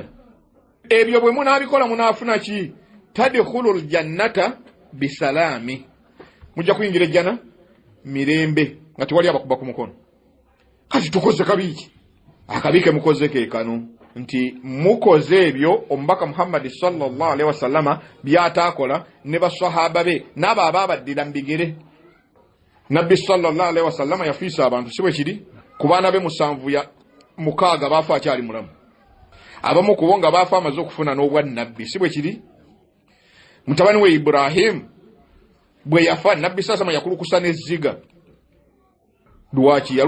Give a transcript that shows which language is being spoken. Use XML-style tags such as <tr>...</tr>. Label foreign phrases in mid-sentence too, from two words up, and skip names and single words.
<lg>Ebyo bwe munaabikola munaafuna ki?</lg> <ar>تدخلوا الجنة بسلام,</ar> <lg>mujja kuyingira ejjana mirembe nga tewali abakuba ku mukono. Kati tukoze kabiki, akabike mukoze ke kano nti mukoze ebyo omubaka Muhammad</lg> <ar>صلى الله عليه وسلم</ar> <lg>byataakola ne basahaba be n'abo ababaddira mbigere. Nabbi</lg> <ar>صلى الله عليه وسلم</ar> <lg>yafiisa abantu, siwe kiri? Ku baana be 76 baafa akyali mulamu, abamu kubo nga baafa amaze okufuna n'obwa nabbi, siwe kiri? Mutabani we Ibrahim bwe yafa, Nabbi sasama yakulukusa n'ezziga. Lwaki?</lg>